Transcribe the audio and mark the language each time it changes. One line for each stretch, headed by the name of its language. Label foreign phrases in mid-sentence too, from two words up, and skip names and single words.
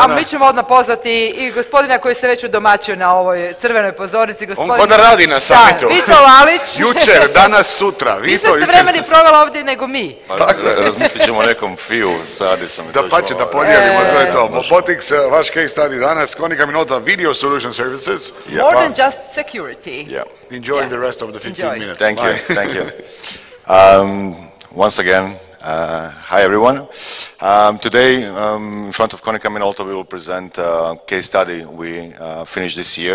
Bosnian: A mi ćemo odmah pozvati i gospodina koji se već udomaćio na ovoj crvenoj pozornici. On ko da radi na summitu. Da, Vito Lalić. Jučer, danas, sutra. Više ste vremeni provela ovdje nego mi. Razmislit ćemo o nekom fiju sa Adisom. Da pa će da podijelimo, to je to. MOBOTIX, vaš
English: case study
Bosnian: danas, KONICA MINOLTA Video Solution Services.
English: More than just security. Yeah. Enjoy the rest of the 15 minutes. Thank you, thank you. Once again, hi everyone. Today, in front of KONICA MINOLTA, we will present a case study we finished this year.